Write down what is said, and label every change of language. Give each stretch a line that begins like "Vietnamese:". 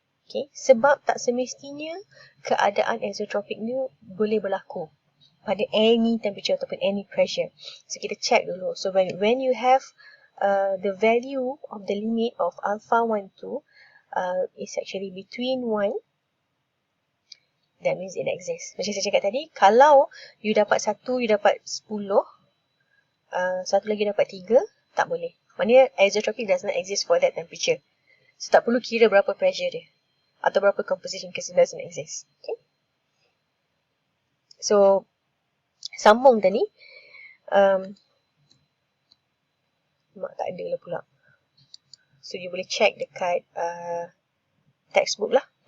Malay: Okay, sebab tak semestinya keadaan azeotropik ni boleh berlaku pada
English: any temperature
Malay: ataupun
English: any pressure.
Malay: So, kita check dulu.
English: So, when you have the value of the limit of alpha 1, 2 is actually between 1, that means it exists.
Malay: Macam saya cakap tadi, kalau you dapat 1, you dapat 10, satu lagi dapat 3, tak boleh. Maknanya
English: azeotropic does not exist for that temperature. So,
Malay: tak perlu kira berapa pressure dia atau berapa
English: composition because it doesn't exist. Okay.
Malay: So, sambung tadi. Mak tak ada lah pula. So, you boleh check dekat textbook lah.